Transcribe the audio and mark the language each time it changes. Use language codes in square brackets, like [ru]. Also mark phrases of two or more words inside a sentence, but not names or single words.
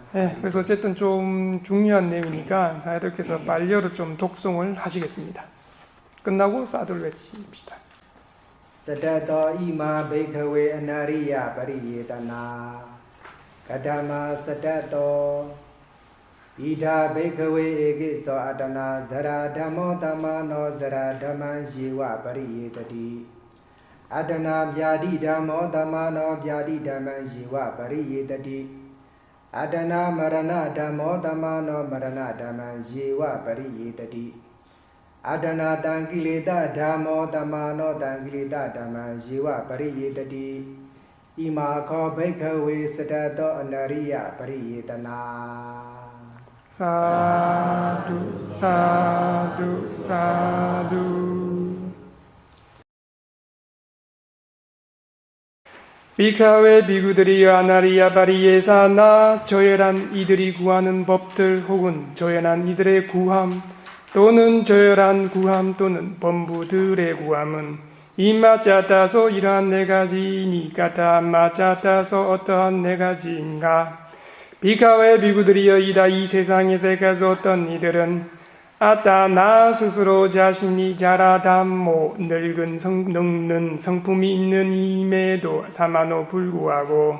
[ko] 네, 그래서 어쨌든 좀 중요한 내용이니까 사야들께서 빨리어로 좀 독송을 하시겠습니다. 끝나고 사두를 외칩시다. [pi] စတတောဣမာဘိခဝေအနာရိယပရိယေတနာကတမစတတ်သောဣဒာဘိကဝေဧကိသောအတနာဇရာဓမ္မောတမနောဇရာဓမ္မံယေ ဝပရိယေတတိအတနာဗျာတိဓမ္မောတမနောဗျာတိဓမ္မံယေဝပရိယေတတိအတနာမရဏဓမ္မောတမနောမရဏဓမ္မံယေဝပရိယေတတိအတနာတံကိလေသာဓမ္မောတမနောတံကိလေသာဓမ္မံယေဝပရိယေတတိဣမာခောဘိကဝေစတတ်သောအနရိယပရိယေတနာ sādhu sādhu sādhu [ko] 비카웨 비구들이여 [pi] anariyā pariyesanā [ko] 저열한 이들이 구하는 법들 혹은 저열한 이들의 구함 또는 저열한 구함 또는 범부들의 구함은 이마짜따서 이러한 네 가지니 [pi] katamā catasso [ko] 어떠한 네 가지인가 비카웨 비구들이여 이다 이 세상에서 가서 어떤 이들은 아따 나 스스로 자신이 자라담모 늙는 성품이 있는 임에도 사마노 불구하고